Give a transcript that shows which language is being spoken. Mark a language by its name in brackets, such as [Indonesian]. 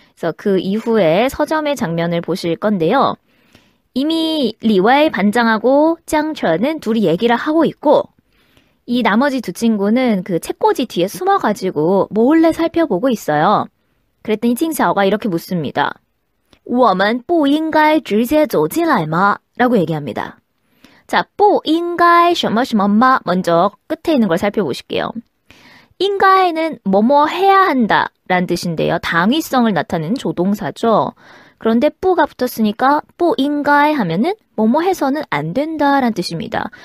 [Korean] 그래서 그 이후에 서점의 장면을 보실 건데요. 이미 리웨이 반장하고 짱천은 둘이 얘기를 하고 있고 이 나머지 두 친구는 그 책꽂이 뒤에 숨어가지고 몰래 살펴보고 있어요. 그랬더니 칭샤오가 이렇게 묻습니다. [Chinese] 我们不应该直接走进来吗? [Korean] 라고 얘기합니다. 자, [Chinese] 不应该什么什么吗? [Korean] 먼저 끝에 있는 걸 살펴보실게요. 인가에는 뭐뭐 해야 한다 라는 뜻인데요. 당위성을 나타내는 조동사죠. 그런데 뿌가 붙었으니까 뿌 인가에 하면은 뭐뭐 해서는 안 된다 라는 뜻입니다.